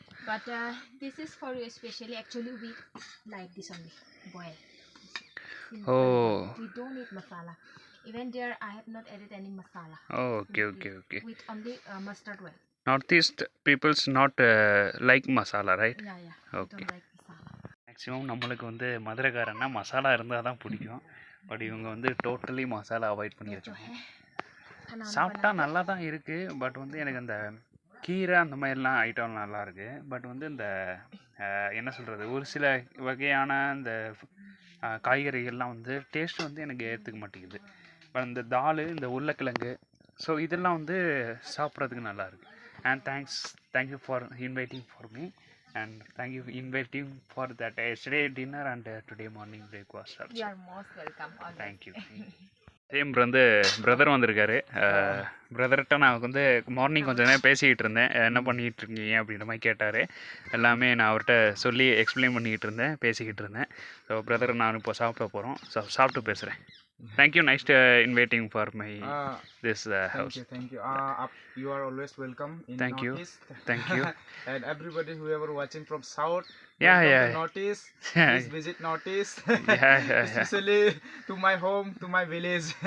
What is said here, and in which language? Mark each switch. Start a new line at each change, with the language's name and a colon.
English: But this is for you especially. Actually, we like this only boil. Oh. We don't need masala. Even there, I have not added any masala. Oh, okay. With only mustard oil. Northeast people's not like masala, right? Yeah. Okay. Don't like masala.
Tamil: Maximum நம்மளுக்கு வந்து மதுரைக்காரன்னா மசாலா இருந்தால் தான் பிடிக்கும். But இவங்க வந்து totally masala avoid பண்ணியிருக்காங்க. சாப்பிட்டா நல்லா தான் இருக்குது, பட் வந்து எனக்கு அந்த கீரை அந்த மாதிரிலாம் ஐட்டம் நல்லா இருக்குது. பட் வந்து இந்த என்ன சொல்கிறது, ஒரு சில வகையான இந்த காய்கறிகள்லாம் வந்து டேஸ்ட்டு வந்து எனக்கு ஏற்றுக்க மாட்டேங்குது. பட் இந்த தால், இந்த உருளைக்கிழங்கு, ஸோ இதெல்லாம் வந்து சாப்பிட்றதுக்கு நல்லாயிருக்கு.
English: And thank you for inviting for me, and thank you for inviting for that yesterday dinner and today morning breakfast also. You are most welcome. Always. Thank you.
Tamil: Same வந்து பிரதர் வந்திருக்காரு. பிரதர்கிட்ட நான் வந்து மார்னிங் கொஞ்சம் நேரம் பேசிக்கிட்டு இருந்தேன், என்ன பண்ணிகிட்டு இருக்கீங்க அப்படின்ற மாதிரி கேட்டார். எல்லாமே நான் அவர்கிட்ட சொல்லி எக்ஸ்பிளைன் பண்ணிக்கிட்டு இருந்தேன், பேசிக்கிட்டு இருந்தேன். ஸோ பிரதர் நான் இப்போ சாப்பிட போகிறோம், சாப்பிட்டு பேசுகிறேன்.
English: Thank you, nice inviting for my this house. Thank you. You are always welcome in Thank you. Northeast. Thank you. And everybody whoever watching from South, Yeah. Northeast, please visit Northeast. Yeah. Especially to my home, to my village.